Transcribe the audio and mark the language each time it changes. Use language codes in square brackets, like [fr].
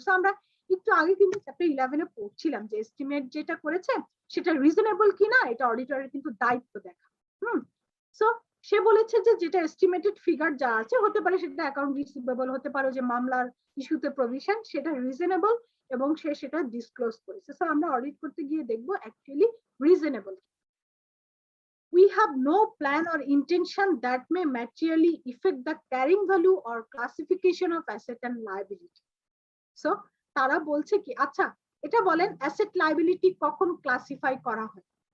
[bn] So আমরা একটু আগে কিন্তু চ্যাপ্টার 11 এ পড়ছিলাম যে এস্টিমেট যেটা করেছে সেটা রিজনেবল কিনা এটা অডিটরের কিন্তু দায়িত্ব দেখা। সো সে বলেছে যে যেটা এস্টিমেটেড ফিগার যা আছে, হতে পারে সেটা অ্যাকাউন্ট রিসিভেবল, হতে পারে যে মামলার ইস্যুতে প্রভিশন, সেটা রিজনেবল এবং সে সেটা ডিসক্লোজ করেছে। সো আমরা অডিট করতে গিয়ে দেখবো actually reasonable. [en] We have no plan or intention that may materially affect the carrying value or classification of asset and liability. [bn] So তারা বলছে কি, আচ্ছা এটা বলেন অ্যাসেট লায়াবিলিটি কখন ক্লাসিফাই করা হয়?